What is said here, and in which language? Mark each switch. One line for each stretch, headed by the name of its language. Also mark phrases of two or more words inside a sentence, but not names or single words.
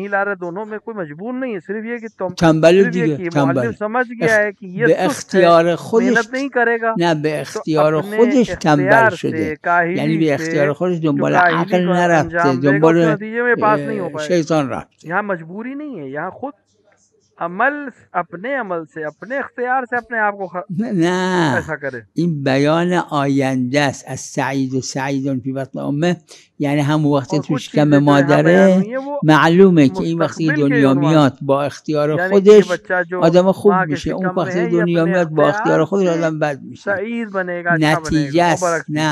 Persian: تنبل دیگه، تنبل به اختیار خودش، نه به اختیار خودش تنبل شده، یعنی به اختیار خودش دنبال عقل نرفته، دنبال شیطان رفته.
Urdu: یہاں مجبوری نہیں ہے، یہاں خود عمل اپنے عمل سے اپنے اختیار سے اپنے آپ کو ایسا کرے.
Persian: این بیان آینده است از
Arabic: سعید و سعیدون فی بطن امه،
Persian: یعنی هم وقتی تو شکم مادره معلومه که این وقتی دنیا میاد با اختیار خودش آدم خوب میشه، اون وقتی دنیا میاد با اختیار خودش آدم بد میشه. نتیجه است.